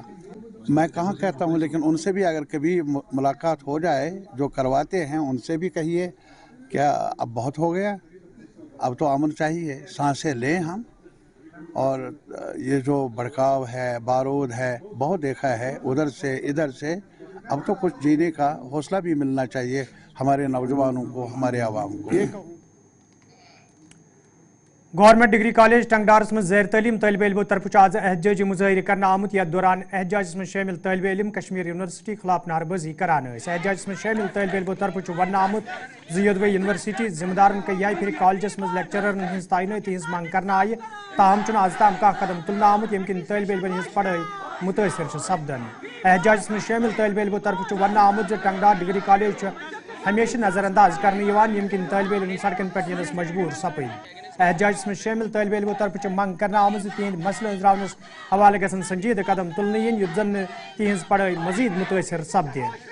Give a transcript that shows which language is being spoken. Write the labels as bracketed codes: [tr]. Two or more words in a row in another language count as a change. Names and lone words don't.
[ur] میں کہاں کہتا ہوں، لیکن ان سے بھی اگر کبھی ملاقات ہو جائے جو کرواتے ہیں، ان سے بھی کہیے کیا اب بہت ہو گیا، اب تو امن چاہیے، سانسیں لیں ہم، اور یہ جو بھڑکاؤ ہے، بارود ہے، بہت دیکھا ہے ادھر سے ادھر سے، اب تو کچھ جینے کا حوصلہ بھی ملنا چاہیے ہمارے نوجوانوں کو، ہمارے عوام کو۔ [ks] گورنمنٹ ڈگری کالج ٹنگڈارس مز زیر تعلیم طالب علموں طرف آج احتجاجی مظاہرہ کرنا آمت، یتھ دوران احتجاجس مز شامل طالب علم کشمیر یونیورسٹی خلاف نعرہ بازی کران ٲسۍ۔ احتجاجس مز شامل طالب علموں طرف وننہٕ آمت یودوے یونیورسٹی ذمہ دارن کئی پھر کالجس مز لیکچررن ہز تعیناتی ہز منگ کرنا آئی، تاہم چھُنہٕ آز تام کانٛہہ قدم تلنہٕ آمت ییٚمہِ کِنۍ طالب علمن ہز پڑھائی متٲثر چھِ سپدان۔ احتجاجس مز شامل طالب علموں طرف وننہٕ آمت ٹنگڈار ڈگری کالج ہمیشہ نظر انداز کرنے ییٚمہِ کِنۍ طالب علم سڑکن پٮ۪ٹھ یِنس مجبور سپدۍ۔ احتجاجس مز شامل طالب علموں طرف منگ کرنا آمت تہند مسئلہ أنزراونس حوالہ گژھن سنجیدہ قدم تلنہٕ یِنۍ یُتھ زن تہنز پڑھائی مزید متٲثر سپدِ۔